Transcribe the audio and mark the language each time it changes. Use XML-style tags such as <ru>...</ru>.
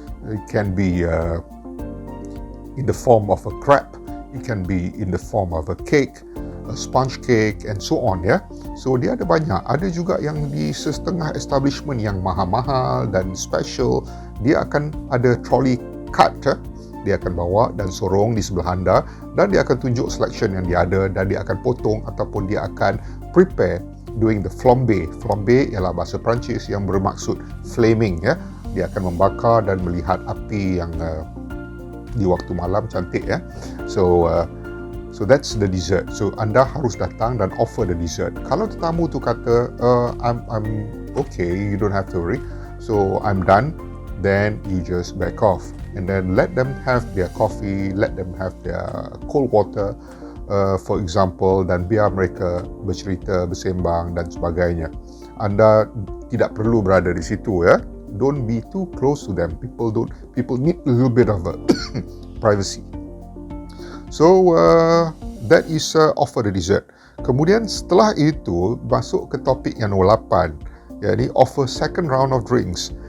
<en>It can be in the form of a crepe, it can be in the form of a cake, a sponge cake and so on ya.</en> <ms>So dia ada banyak. Ada juga yang di setengah establishment yang mahal-mahal dan special, dia akan ada trolley cart ya. Dia akan bawa dan sorong di sebelah anda dan dia akan tunjuk selection yang dia ada dan dia akan potong ataupun dia akan prepare</ms> <en>doing the flambe.</en> <ms>Flambe ialah bahasa Perancis yang bermaksud flaming ya. Dia akan membakar dan melihat api yang di waktu malam cantik ya.</ms> <en>So that's the dessert. So</en> <ms>anda harus datang dan</ms> <en>offer the dessert.</en> <ms>Kalau tetamu tu kata</ms> <en>I'm okay, you don't have to worry. So I'm done. Then you just back off and then let them have their coffee, let them have their cold water, for example,</en> <ms>dan biar mereka bercerita, bersembang dan sebagainya. Anda tidak perlu berada di situ ya.</ms> <en>Don't be too close to them. People need a little bit of privacy. So that is offer the dessert.</en> <ms>Kemudian setelah itu masuk ke topik yang nombor 8, yakni</ms> <en>offer second round of drinks.</en>